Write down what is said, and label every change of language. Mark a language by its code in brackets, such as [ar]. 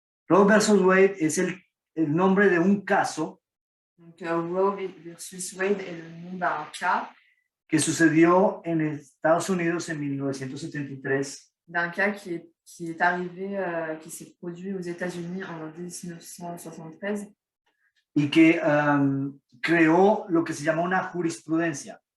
[es] Roe versus Wade es el nombre de un caso [fr] Donc, Roe versus Wade est le nom d'un cas, [es] que sucedió en Estados Unidos en 1973 [fr] d'un cas qui est arrivé, qui s'est produit aux États-Unis en 1973 [es] y que creó lo que se llama una jurisprudencia.